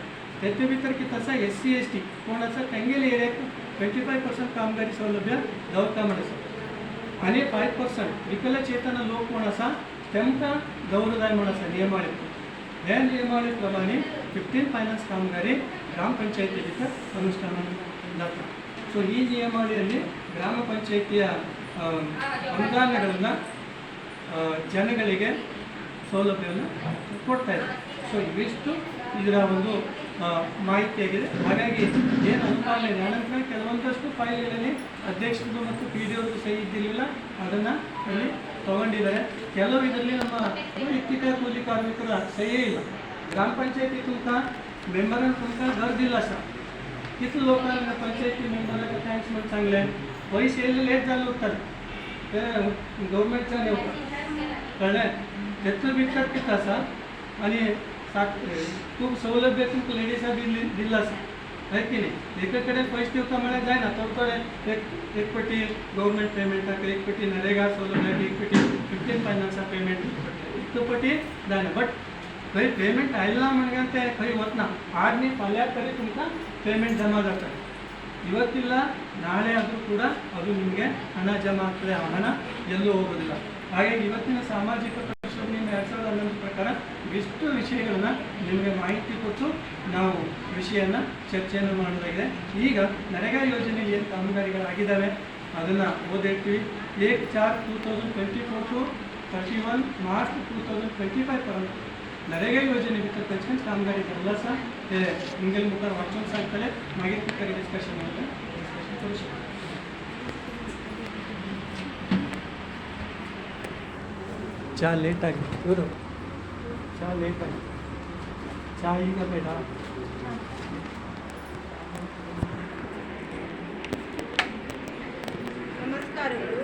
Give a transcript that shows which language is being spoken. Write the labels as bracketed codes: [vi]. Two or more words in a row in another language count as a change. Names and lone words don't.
[kok] तेचे भितर कितें आसा SC ST कोण आसा तेंगेले एरियाक 25% कामगारी सौलभ्य दवरता म्हण आसा आनी 5% विकलचेतन लोक कोण आसा तेमकां दवरूं जाय म्हण आसा नियमावळी. हे नियमावळी प्रमाणे 15 फायनान्स कामगारी ಗ್ರಾಮಪಂಚಾಯತಿ भितर ಅನುಷ್ಠಾನ जाता. [kn] ಸೊ ಈ ನಿಯಮಾವಳಿಯಲ್ಲಿ ಗ್ರಾಮ ಪಂಚಾಯಿತಿಯ ಅನುದಾನಗಳನ್ನು ಜನಗಳಿಗೆ ಸೌಲಭ್ಯವನ್ನು ಕೊಡ್ತಾ ಇದೆ. ಸೊ ಇವಿಷ್ಟು ಇದರ ಒಂದು ಮಾಹಿತಿಯಾಗಿದೆ. ಹಾಗಾಗಿ ಏನು ಅನುಪಾಲನೆ ಇದೆ ಅನಂತರ ಕೆಲವೊಂದಷ್ಟು ಫೈಲ್ಗಳಲ್ಲಿ ಅಧ್ಯಕ್ಷರದು ಮತ್ತು PDOದು ಸಹಿ ಇದ್ದಿರಲಿಲ್ಲ ಅದನ್ನು ಅಲ್ಲಿ ತಗೊಂಡಿದ್ದಾರೆ. ಕೆಲವು ಇದರಲ್ಲಿ ನಮ್ಮ ವೈಯಕ್ತಿಕ ಕೂಲಿ ಕಾರ್ಮಿಕರ ಸಹಿಯೇ ಇಲ್ಲ. [kok] ಗ್ರಾಮ ಪಂಚಾयती तुमका मेंबरान तुमका घर दिला आसा कितले लोकांना पंचायती मेंबराक थँक्स म्हणून सांगले पयशे येयले लेट जाल्ले उरताले ते गव्हर्मेंटच्यान येवपाक कळ्ळें. तेतून भितर कितें आसा आनी खूब सौलभ्य तुमकां लेडीजाक बी दिल्लो आसा है की न्ही. एके कडेन पयशे दिवता म्हळ्यार जायना थोडे एक पटी गव्हर्मेंट पेमेंटाक एक पटी नरेगा सौलभ्याक एक पटी 15 फायनान्सा पेमेंट एक पटी जायना. बट खंय पेमेंट आयला म्हणून ते खंय वतना आज न्ही फाल्यां तरी तुमकां पेमेंट जमा जाता. [kn] ಇವತ್ತಿಲ್ಲ ನಾಳೆ ಆದರೂ ಕೂಡ ಅದು ನಿಮಗೆ ಹಣ ಜಮಾ ಆಗ್ತದೆ. ಆ ಹಣ ಎಲ್ಲೂ ಹೋಗೋದಿಲ್ಲ. ಹಾಗಾಗಿ ಇವತ್ತಿನ ಸಾಮಾಜಿಕ ಪರಿಶೋಧನೆ 2011 ಪ್ರಕಾರ ಇಷ್ಟು ವಿಷಯಗಳನ್ನ ನಿಮಗೆ ಮಾಹಿತಿ ಕೊಟ್ಟು ನಾವು ವಿಷಯನ ಚರ್ಚೆಯನ್ನು ಮಾಡೋದಾಗಿದೆ. ಈಗ ನರೇಗಾ ಯೋಜನೆಯಲ್ಲಿ ಏನು ಕಾಮಗಾರಿಗಳಾಗಿದ್ದಾವೆ ಅದನ್ನು ಓದಿರ್ತೀವಿ. [kok] 1/4/2024 to 31 मार्च 2025 पर्यंत नरेगा योजने भितर खंयचेच कामगारी धरला आसा ते इंगल मुखार वाचून सांगतले मागीर तुमकां डिस्कशन करू शकता. [kn] ಚಹಾ ಲೇಟಾಗಿ ಇವರು ಚಹಾ ಲೇಟಾಗಿ ಚಹಾ ಈಗ ಬೇಡ. ನಮಸ್ಕಾರಗಳು.